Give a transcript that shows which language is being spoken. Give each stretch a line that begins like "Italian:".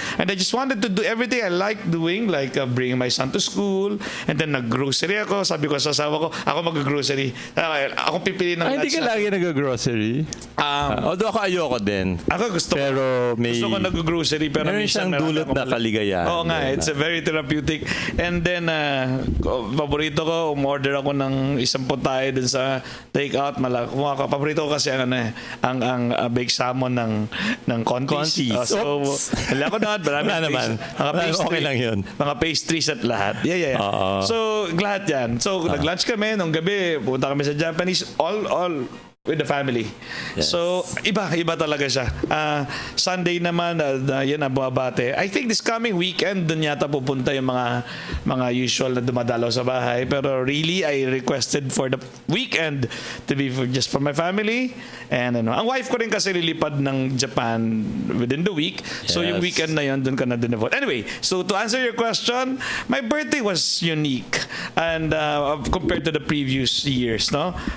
English: And I just wanted to do everything I like doing, like bringing my son to school.
Filipino: And then nag-grocery ako. Sabi ko sa asawa ko, ako mag-grocery. Ako pipili ng Hindi ka lagi nag-grocery? Although ako ayoko din. Ako gusto ko nag-grocery pero meron siyang dulot na kaligayahan. Oo nga,
English: it's a very therapeutic. And then,
Filipino: paborito ko, umorder ako ng isang putahe dun sa take-out. Paborito ko kasi ang baked salmon ng Contis. So, wala ko na. Marami okay lang yun. Mga pastries at lahat. Yeah. So, lahat yan. So, nag-lunch kami. Nung gabi, punta kami sa Japanese.
English: All with the family. Yes.
Filipino: So, iba talaga siya. Sunday naman, yan ang bumabate.
English: I think this coming weekend,
Filipino: dun yata pupunta yung mga usual na dumadalaw sa bahay.
English: Pero really, I requested for the weekend to be just for my family.
Filipino: And ang wife ko rin kasi lilipad ng Japan
English: within the week. So,
Filipino: yung weekend na yun, dun ka na din-devote.
English: Anyway, so to answer your question, my birthday was unique and compared to the previous years, no?